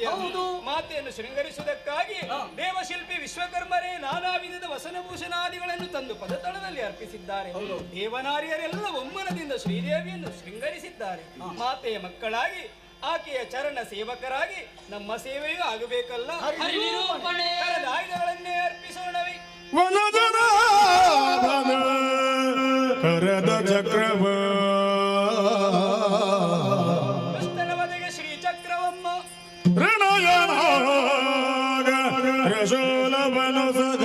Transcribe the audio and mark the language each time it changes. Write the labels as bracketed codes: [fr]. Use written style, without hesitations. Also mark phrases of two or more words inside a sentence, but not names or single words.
[kn] ಮಾತೆಯನ್ನು ಶೃಂಗರಿಸುವುದಕ್ಕಾಗಿ ದೇವಶಿಲ್ಪಿ ವಿಶ್ವಕರ್ಮರೇ ನಾನಾ ವಿಧದ ವಸನಭೂಷಣಾದಿಗಳನ್ನು ತಂದು ಪದತಳದಲ್ಲಿ ಅರ್ಪಿಸಿದ್ದಾರೆ. ದೇವನಾರಿಯರೆಲ್ಲ ಒಮ್ಮನದಿಂದ ಶ್ರೀದೇವಿಯನ್ನು ಶೃಂಗರಿಸಿದ್ದಾರೆ. ಮಾತೆಯ ಮಕ್ಕಳಾಗಿ ಆಕೆಯ ಚರಣ ಸೇವಕರಾಗಿ ನಮ್ಮ ಸೇವೆಯೂ ಆಗಬೇಕಲ್ಲ. ಕರೆದ ಆಯುಧಗಳನ್ನೇ ಅರ್ಪಿಸೋಣವೇ. ಕರದ ಚಕ್ರವ ದುಷ್ಟನ ವಧೆಗೆ ಶ್ರೀ ಚಕ್ರವಮ್ಮ, ತ್ರಿಶೂಲವನು ಸಗ